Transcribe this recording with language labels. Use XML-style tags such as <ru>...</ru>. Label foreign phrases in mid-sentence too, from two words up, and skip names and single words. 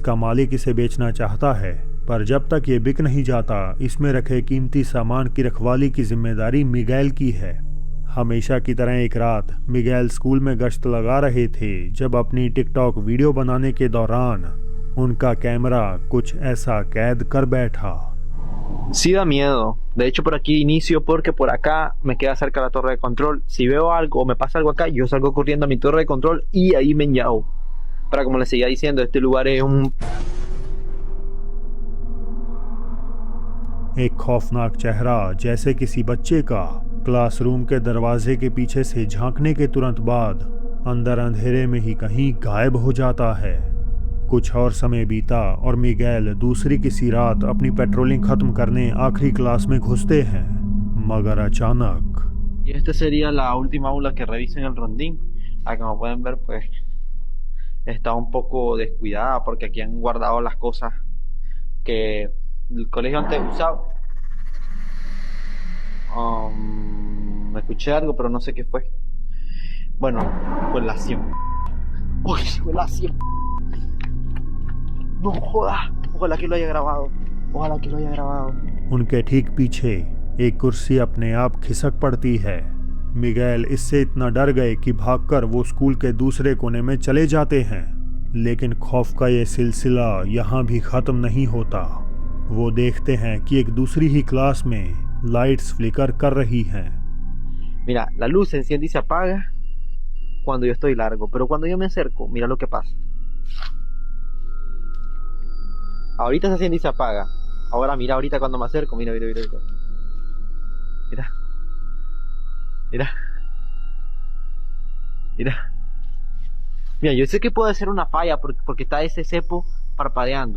<hi>इसका मालिक इसे बेचना चाहता है, पर जब तक ये बिक नहीं जाता, इसमें रखे कीमती सामान की रखवाली की जिम्मेदारी मिगेल की है। हमेशा की तरह एक रात मिगेल स्कूल में गश्त लगा रहे थे जब अपनी टिकटॉक वीडियो बनाने के दौरान उनका कैमरा कुछ ऐसा कैद कर बैठा।</hi> <es>Sí da miedo. De hecho, por aquí inicio porque por acá me queda cerca la torre de control. Si veo algo o me pasa algo acá, yo salgo corriendo a mi torre de control y ahí me enllavo. Pero como les seguía diciendo, este lugar es un...</es> <hi>एक खौफनाक चेहरा जैसे किसी बच्चे का क्लासरूम के दरवाजे के पीछे से झांकने के तुरंत बाद अंदर अंधेरे में ही कहीं गायब हो जाता है। कुछ और समय बीता और मिगेल दूसरी किसी रात अपनी पेट्रोलिंग खत्म करने आखिरी क्लास में घुसते हैं, मगर अचानक</hi> <es>Y esta sería la última aula que revisen el rondín. Acá como pueden ver, pues está un poco descuidada porque aquí han guardado las cosas que el colegio antes usaba. Me escuché algo, pero no sé qué fue. Bueno, fue la 100. Uy, fue la 100. No jodas. Ojalá que lo haya grabado. Ojalá que lo haya grabado.</es> <hi>उनके ठीक पीछे एक कुर्सी अपने आप खिसक पड़ती है। मिगेल इससे इतना डर गए कि भागकर वो स्कूल के दूसरे कोने में चले जाते हैं, लेकिन खौफ का ये सिलसिला यहाँ भी ख़त्म नहीं होता। वो देखते हैं कि एक दूसरी ही क्लास में लाइट्स फ्लिकर कर रही हैं।</hi> <es>Mira, la luz se enciende y se apaga cuando yo estoy largo, pero cuando yo me acerco, mira lo que pasa. Ahorita se enciende y se apaga. Ahora mira ahorita cuando me acerco, mira. Mira, yo sé que puede ser una falla porque está ese cepo parpadeando.</es>